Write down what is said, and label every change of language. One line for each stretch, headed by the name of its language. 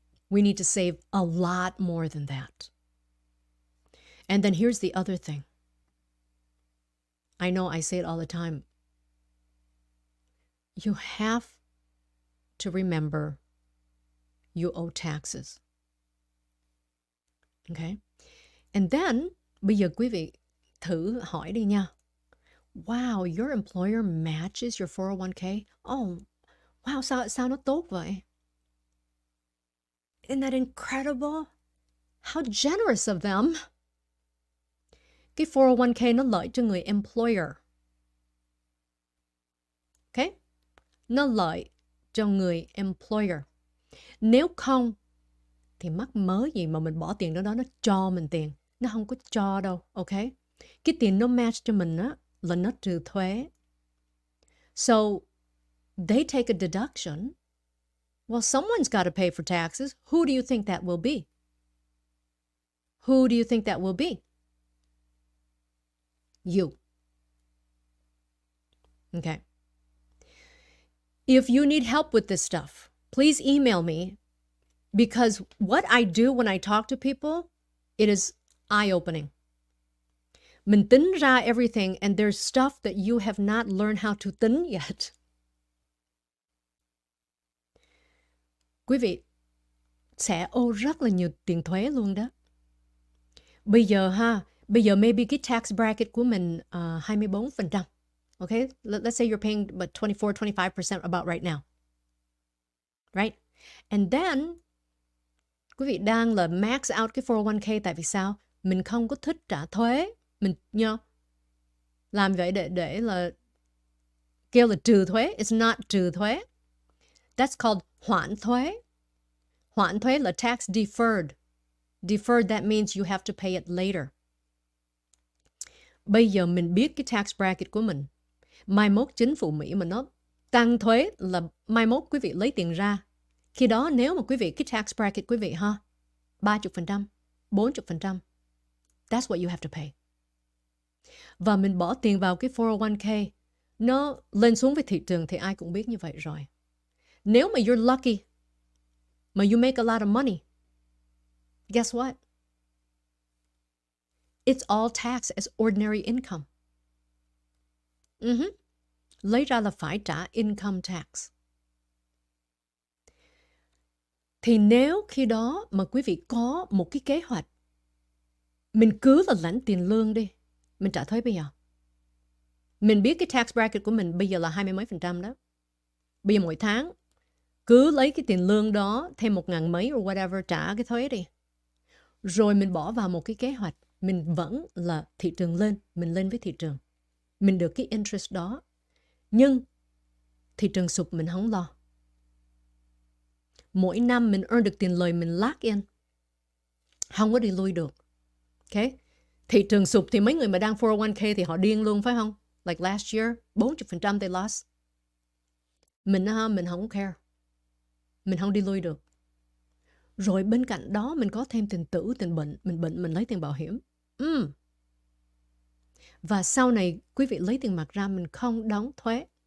English: We need to save a lot more than that. And then here's the other thing. I know I say it all the time. You have to remember you owe taxes. Okay? And then,
Vietnamese: bây giờ quý vị thử hỏi đi nha.
English: Wow, your employer matches your 401k? Oh, wow,
Vietnamese: sao nó tốt vậy?
English: Isn't that incredible? How generous of them.
Vietnamese: Cái 401k nó lợi cho người employer. Okay? Nó lợi cho người employer. Nếu không, thì mắc mớ gì mà mình bỏ tiền đó nó cho mình tiền. Nó không có cho đâu, okay? Cái tiền nó match cho mình á, là nó trừ thuế.
English: So, they take a deduction. Well, someone's got to pay for taxes. Who do you think that will be? Who do you think that will be? You. Okay. If you need help with this stuff, please email me, because what I do when I talk to people, it is eye-opening.
Vietnamese: Mình tính ra
English: everything, and there's stuff that you have not learned how to
Vietnamese: tính
English: yet.
Vietnamese: quý vị sẽ ô rất là nhiều tiền thuế luôn đó. Bây giờ maybe cái tax bracket của mình 24%.
English: Okay, let's say you're paying about 24-25% about right now. Right? And then
Vietnamese: quý vị đang là max out cái 401k tại vì sao? Mình không có thích trả thuế. Mình làm vậy để là kêu là trừ thuế.
English: It's not
Vietnamese: trừ thuế.
English: That's called
Vietnamese: hoãn thuế. Hoãn thuế là tax deferred.
English: Deferred, that means you have to pay it later.
Vietnamese: Bây giờ mình biết cái tax bracket của mình. Mai mốt chính phủ Mỹ mà nó tăng thuế là mai mốt quý vị lấy tiền ra. Khi đó nếu mà quý vị, cái tax bracket quý vị 30%, 40%,
English: that's what you have to pay.
Vietnamese: Và mình bỏ tiền vào cái 401k, nó lên xuống với thị trường thì ai cũng biết như vậy rồi. Nếu mà
English: you're lucky,
Vietnamese: mà
English: you make a lot of money, guess what? It's all taxed as ordinary income.
Vietnamese: Lấy ra là phải trả income tax. Thì nếu khi đó mà quý vị có một cái kế hoạch, mình cứ là lãnh tiền lương đi, mình trả thuế bây giờ. Mình biết cái tax bracket của mình bây giờ là 20 mấy % đó. Bây giờ mỗi tháng cứ lấy cái tiền lương đó thêm 1.000 mấy
English: or whatever
Vietnamese: trả cái thuế đi. Rồi mình bỏ vào một cái kế hoạch, mình vẫn là thị trường lên, mình lên với thị trường. Mình được cái interest đó. Nhưng thị trường sụp mình không lo. Mỗi năm mình earn được tiền lời, mình lock in. Không có đi lui được. Okay? Thị trường sụp thì mấy người mà đang 401k thì họ điên luôn phải không?
English: Like last year, 40% they lost.
Vietnamese: Mình không care. Mình không đi lui được. Rồi bên cạnh đó mình có thêm tiền tử, tiền bệnh. Mình lấy tiền bảo hiểm. Và sau này quý vị lấy tiền mặt ra mình không đóng thuế.